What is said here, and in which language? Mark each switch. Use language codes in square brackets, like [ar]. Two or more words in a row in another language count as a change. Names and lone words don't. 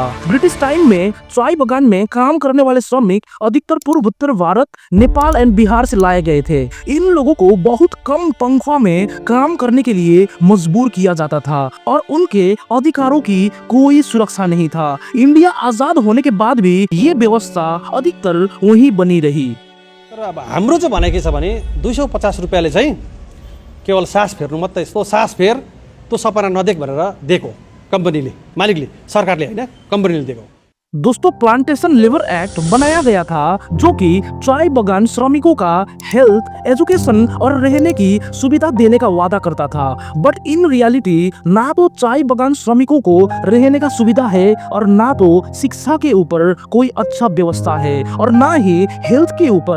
[hi] ब्रिटिश टाइम में चाय बागान में काम करने वाले श्रमिक अधिकतर पूर्व उत्तर भारत, नेपाल एंड बिहार से लाए गए थे। इन लोगों को बहुत कम तनख्वाह में काम करने के लिए मजबूर किया जाता था और उनके अधिकारों की कोई सुरक्षा नहीं था। इंडिया आजाद होने के बाद भी ये व्यवस्था अधिकतर वही बनी रही। [ne] तर अब हाम्रो चाहिँ भने के छ भने 250 रुपियाँले चाहिँ केवल सास फेर्नु मात्रै, यस्तो सास फेर त्यो सपना नदेख भनेर दिएको कम्पनीले, मालिकले, सरकारले हैन, कम्पनीले दिएको। [hi] दोस्तों प्लांटेशन लेबर एक्ट बनाया गया था जो कि चाय बागान श्रमिकों का [en] health, education [hi] और रहने की सुविधा देने का वादा करता था। [en] but in reality [hi] ना तो चाय बागान श्रमिकों को रहने का सुविधा है और ना तो शिक्षा के ऊपर कोई अच्छा व्यवस्था है और ना ही हेल्थ के ऊपर।